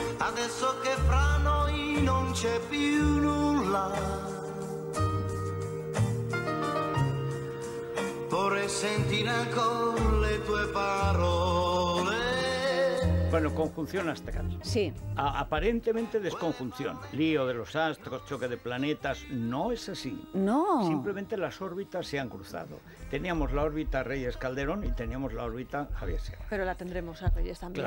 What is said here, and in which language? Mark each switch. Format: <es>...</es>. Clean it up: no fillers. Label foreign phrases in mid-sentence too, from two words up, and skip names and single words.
<it>Adesso che fra noi non c'è più nulla, vorrei sentire ancora le tue parole.</it> <es>Bueno, conjunción astral. Sí. Aparentemente desconjunción. Lío de los astros, choque de planetas. No es así. No. Simplemente las órbitas se han cruzado. Teníamos la órbita Reyes Calderón y teníamos la órbita Javier Sierra. Pero la tendremos a Reyes también.</es>